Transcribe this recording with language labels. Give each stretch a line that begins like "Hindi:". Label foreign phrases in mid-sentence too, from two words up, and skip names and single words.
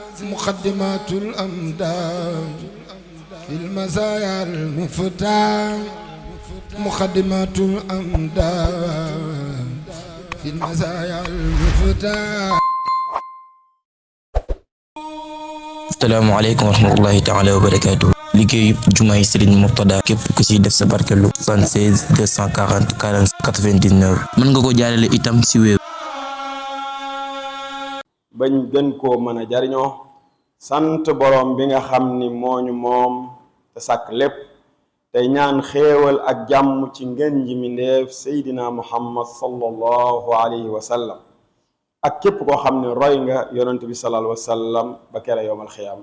Arabic: مقدمات الأمداد في المزايا المفتاح مقدمات الأمداد في المزايا المفتاح. السلام عليكم ورحمة الله تعالى وبركاته.
Wolof: liggéeyu jumaay Serigne Mourtada képp ku si def sa barkelu 76 240 40 99 mën nga ko jaarale itam si wéeru bañ gën koo mën a jariñoo sant boroom bi nga xam ni mooñu moom te sàkk lépp tey ñaan xéewal ak jàmm ci ngën ji mi ndeef seydina muhammad
Arabic: صلى الله عليه وسلم
Wolof: ak képp koo xam ne roy nga yonent bi
Arabic: صلى الله عليه وسلم
Wolof: ba kere
Arabic: يوم القيامة.